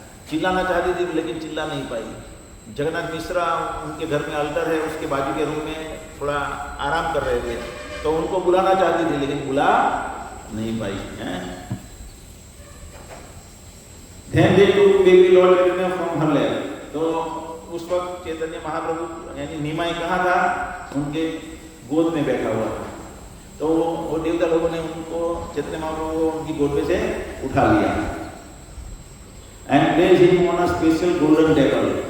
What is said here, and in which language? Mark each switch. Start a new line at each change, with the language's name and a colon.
Hindi: चिल्लाना चाहती थी लेकिन चिल्ला नहीं पाई। जगन्नाथ मिश्रा उनके घर में अल्टर है, उसके बाजू के रूम में थोड़ा आराम कर रहे थे, तो उनको बुलाना चाहती थी लेकिन बुला नहीं पाई हैं।
English: Then they took baby Lord Chaitanya from her lap.
Hindi: तो उस वक्त चैतन्य महाप्रभु यानी निमाई कहाँ था? उनके गोद में बैठा हुआ था। तो वो देवता लोगों ने उनको चैतन्य महाप्रभु को उनकी गोद में से उठा लिया
English: And place him on a special golden table.